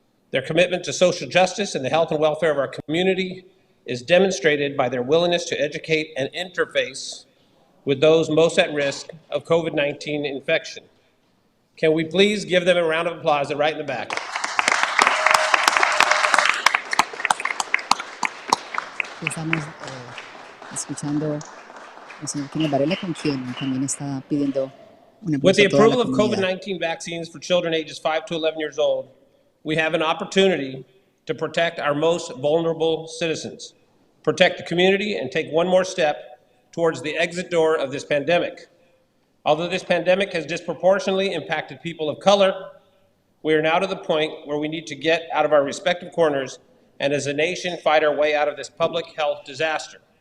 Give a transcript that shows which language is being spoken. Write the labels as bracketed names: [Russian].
[English] Their commitment to social justice and the health and welfare of our community is demonstrated by their willingness to educate and interface with those most at risk of COVID-19 infection. Can we please give them a round of applause? They're right in the back. [Spanish] Estamos escuchando al señor Kenneth Varela, con quien también está pidiendo un aplauso. [English] With the [Spanish] a toda la [English] approval of [Spanish] comunidad. [English] COVID-19 vaccines for children ages 5 to 11 years old, we have an opportunity to protect our most vulnerable citizens, protect the community, and take one more step towards the exit door of this pandemic. Although this pandemic has disproportionately impacted people of color, we are now to the point where we need to get out of our respective corners and as a nation fight our way out of this public health disaster.